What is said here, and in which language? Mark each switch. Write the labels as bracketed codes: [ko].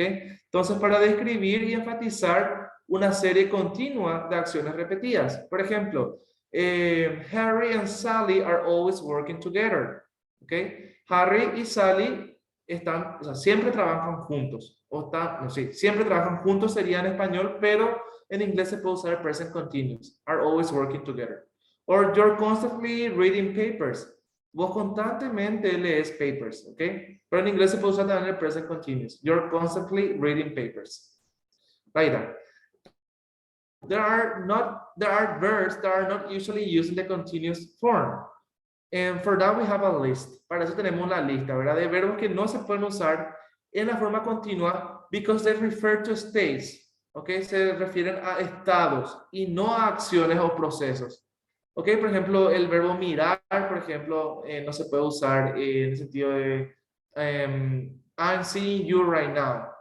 [es] Entonces, para describir y enfatizar una serie continua de acciones repetidas. Por ejemplo, [en] Harry and Sally are always working together, ¿ok? [es] Harry y Sally están, o sea, siempre trabajan juntos. O están, no sé, siempre trabajan juntos sería en español, pero en inglés se puede usar el present continuous. [en] Are always working together. Or you're constantly reading papers. [es] Vos constantemente lees papers, ¿ok? Pero en inglés se puede usar también el present continuous. [en] You're constantly reading papers. Like that. There are verbs that are not usually used in the continuous form. And for that we have a list. [es] Para eso tenemos una lista, ¿verdad? De verbos que no se pueden usar en la forma continua [en] because they refer to states. [es] ¿Ok? Se refieren a estados y no a acciones o procesos. ¿Ok? Por ejemplo, el verbo mirar, por ejemplo, no se puede usar en el sentido de [en] I'm seeing you right now.